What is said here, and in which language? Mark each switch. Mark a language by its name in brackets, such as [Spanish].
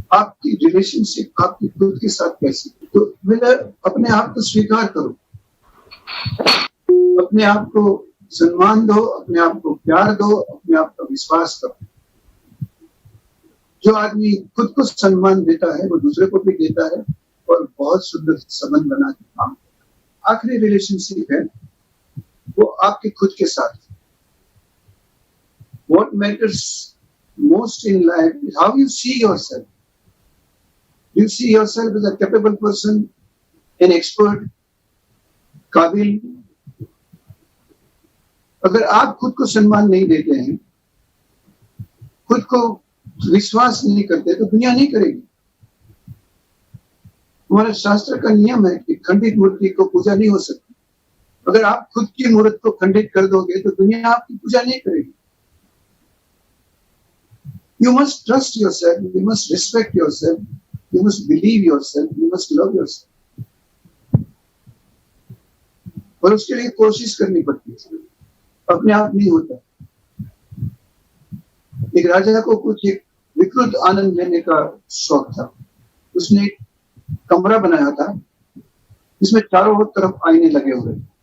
[Hindi] आपकी रिलेशनशिप आपकी खुद के साथ कैसी, तो मेरा अपने आप को स्वीकार करो, अपने आप को सम्मान दो, अपने आप को प्यार दो, अपने आप का विश्वास करो। जो आदमी खुद को सम्मान देता है वो दूसरे को भी देता है और बहुत सुंदर संबंध बना के काम करता है। आखिरी रिलेशनशिप है वो आपके खुद के साथ। [English] What matters most in life is how you see yourself. You see yourself as a capable person, an expert, काबिल। [Hindi] अगर आप खुद को सम्मान नहीं देते हैं, खुद को विश्वास नहीं करते, तो दुनिया नहीं करेगी। हमारे शास्त्र का नियम है कि खंडित मूर्ति को पूजा नहीं हो सकती। अगर आप खुद की मूर्त को खंडित कर दोगे तो दुनिया आपकी पूजा नहीं करेगी। [English] You must trust yourself, you must respect yourself, you must believe yourself, you must love yourself. [Hindi] और उसके लिए कोशिश करनी पड़ती है, अपने आप नहीं होता। एक राजा को कुछ एक विकृत आनंद लेने का शौक था। उसने एक कमरा बनाया था जिसमें चारों तरफ आईने लगे हुए।